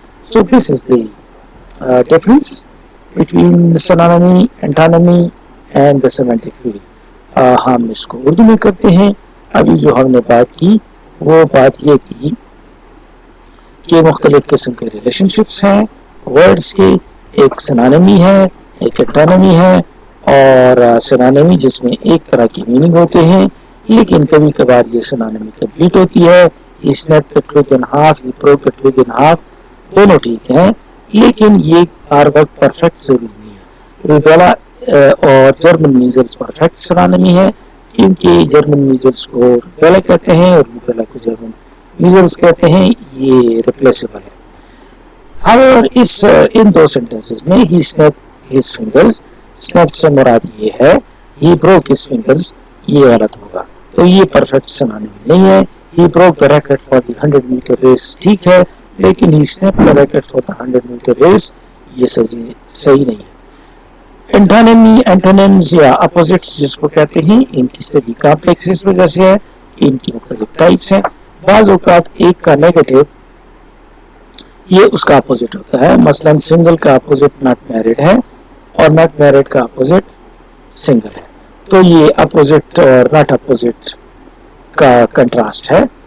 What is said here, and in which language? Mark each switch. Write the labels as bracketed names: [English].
[English] So this is the difference between the synonymy, antonymy and the semantic field. [Urdu] ہم اس کو اردو میں کرتے ہیں. ابھی جو ہم نے بات کی وہ بات یہ تھی کہ مختلف قسم کے ریلیشن شپس ہیں ورڈز کے. ایک سنانمی ہے, ایک انٹانمی ہے, اور سنانمی جس میں ایک طرح کی میننگ ہوتے ہیں, لیکن کبھی کبھار یہ سنانمی کمپلیٹ ہوتی ہے. [English] He snapped the twig in half, he broke the twig in half, دونوں ٹھیک ہیں, لیکن یہ ہر وقت پرفیکٹ ضروری نہیں ہے. [Urdu] روبیلا اور جرمن میزلس پرفیکٹ سنانمی ہے کیونکہ جرمن میزلس کو روبیلا کہتے ہیں اور روبیلا کو جرمن میزلس کہتے ہیں, یہ ریپلیسیبل ہے. However, ان دو سینٹینسز میں he snapped his fingers, snapped سے مراد یہ ہے, he broke his fingers یہ غلط ہوگا, تو یہ پرفیکٹ سنانمی نہیں ہے. [English] He broke the record for the 100-meter race ٹھیک ہے, لیکن he snapped the record for the 100-meter race یہ صحیح نہیں ہے. [Urdu] Antonyms یا opposites جس کو کہتے ہیں, ان کی اسٹڈی کمپلیکس اس وجہ سے ہے کہ ان کی مختلف ٹائپس ہیں. بعض اوقات ایک کا نیگیٹو یہ اس کا اپوزٹ ہوتا ہے. مثلا سنگل کا اپوزٹ ناٹ میرڈ ہے اور ناٹ میرڈ کا اپوزٹ سنگل ہے, تو یہ اپوزٹ اور ناٹ اپوزٹ کا کنٹراسٹ ہے.